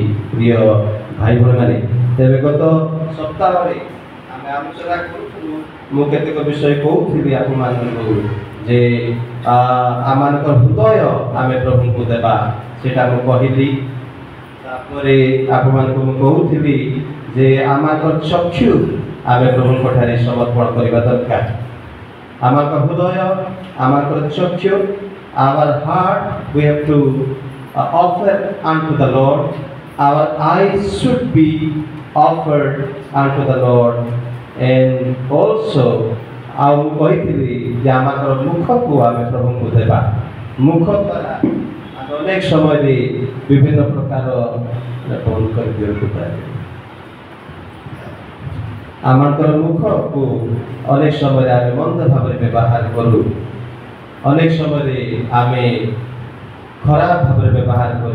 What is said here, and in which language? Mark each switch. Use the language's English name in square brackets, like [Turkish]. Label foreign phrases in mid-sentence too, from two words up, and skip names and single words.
[Odia] ପ୍ରିୟ ଭାଇ ଭଉଣୀମାନେ, ତେବେ ଗତ ସପ୍ତାହରେ ଆମେ ଆଲୋଚନା କରୁଥିଲୁ, ମୁଁ କେତେକ ବିଷୟ କହୁଥିଲି ଆପଣମାନଙ୍କୁ ଯେ ଆମମାନଙ୍କର ହୃଦୟ ଆମେ ପ୍ରଭୁଙ୍କୁ ଦେବା, ସେଇଟା ମୁଁ କହିଲି। ତାପରେ ଆପଣମାନଙ୍କୁ ମୁଁ କହୁଥିଲି ଯେ ଆମମାନଙ୍କର ଚକ୍ଷୁ ଆମେ ପ୍ରଭୁଙ୍କ ଠାରେ ସମର୍ପଣ କରିବା ଦରକାର। ଆମମାନଙ୍କର ହୃଦୟ, ଆମମାନଙ୍କର ଚକ୍ଷୁ, [English] our heart we have to offer unto the Lord. Our eyes should be offered unto the Lord, and also [Odia] ଆଉ ମୁଁ କହିଥିଲି ଯେ ଆମଙ୍କର ମୁଖକୁ ଆମେ ପ୍ରଭୁଙ୍କୁ ଦେବା। ମୁଖ ଦ୍ୱାରା ଆମେ ଅନେକ ସମୟରେ ବିଭିନ୍ନ ପ୍ରକାର ବନ୍ଦ କରିଦିଅନ୍ତୁ। ଆମଙ୍କର ମୁଖକୁ ଅନେକ ସମୟରେ ଆମେ ମନ୍ଦ ଭାବରେ ବ୍ୟବହାର କରୁ, ଅନେକ ସମୟରେ ଆମେ ଖରାପ ଭାବରେ ବ୍ୟବହାର କରୁ।